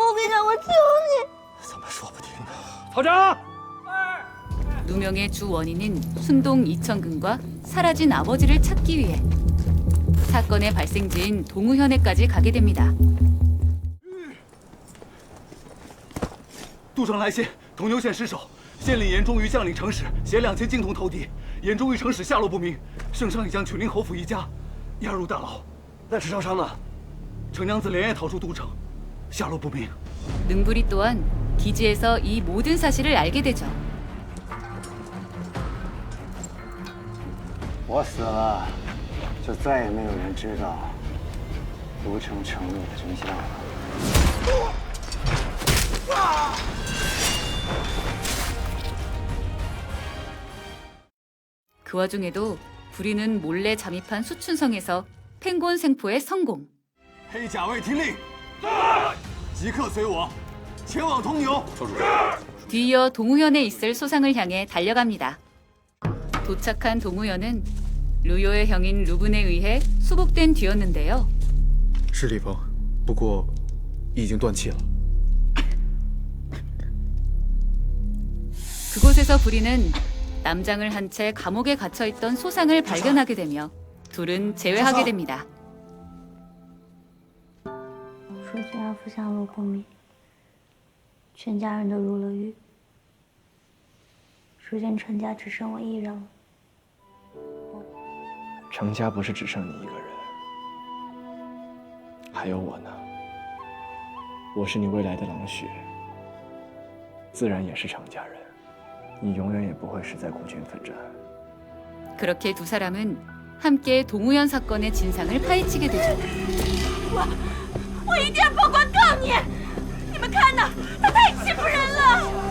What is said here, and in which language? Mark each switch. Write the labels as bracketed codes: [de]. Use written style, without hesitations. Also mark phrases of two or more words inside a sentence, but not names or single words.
[zh] 陛下，我求你。怎么说不听呢？曹长。 [ko] 누명의 주 원인인 순동 이천근과 사라진 아버지를 찾기 위해 사건의 발생지인 동우현에까지 가게 됩니다. [zh] 杜城来信，铜牛县失守，县令严忠于将领程使携2000金铜投敌，严忠于程使下落不明，圣上已将曲灵侯府一家押入大牢。那池少商呢？程娘子连夜逃出都城，下落不明。 [ko] 능부리 또한 기지에서 이 모든 사실을 알게 되죠. [zh] 我死了，就再也没有人知道都城城内的真相了。 [ko] 그 와중에도 부리는 몰래 잠입한 수춘성에서 펭곤 생포에 성공. [zh] 黑甲卫听令，即刻随我前往铜牛。 [ko] 뒤이어 동우현에 있을 소상을 향해 달려갑니다. 도착한 동우현은 루요의 형인 루분에 의해 수복된 뒤였는데요. [zh] 是李鹏，不过已经断气了。 [ko] 그곳에서 부리는 남장을 한 채 감옥에 갇혀있던 소상을 발견하게 되며 둘은 재회하게 됩니다. [zh] 说君阿父下落不明，全家人都入了狱。如今程家只剩我一人了。程家不是只剩你一个人，还有我呢。我是你未来的郎婿，自然也是程家人。你永远也不会是在孤军奋战。 [ko] 그렇게 두 사람은 함께 동우현 사건의 진상을 파헤치게 되죠. [zh] 我一定要报官告你！你们看呐，他太欺负人了！